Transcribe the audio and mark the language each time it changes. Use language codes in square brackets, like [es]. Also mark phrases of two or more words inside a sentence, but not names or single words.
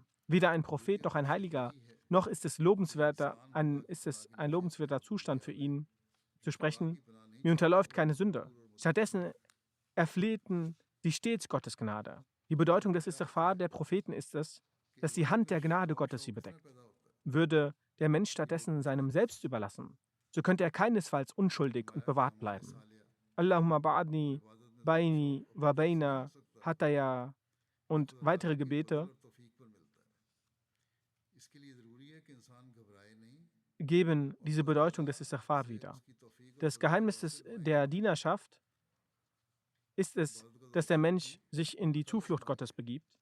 [de] Weder ein Prophet noch ein Heiliger, noch ist es ein lobenswerter Zustand für ihn, zu sprechen, mir unterläuft keine Sünde. Stattdessen erflehten sie stets Gottes Gnade. Die Bedeutung des Istighfar der Propheten ist es, dass die Hand der Gnade Gottes sie bedeckt. Würde der Mensch stattdessen seinem Selbst überlassen, so könnte er keinesfalls unschuldig und bewahrt bleiben. [ar] اللهم باعدني بيني وبين خطايا [de] und weitere Gebete geben diese Bedeutung des Istighfar wieder. Das Geheimnis der Dienerschaft ist es, dass der Mensch sich in die Zuflucht Gottes begibt.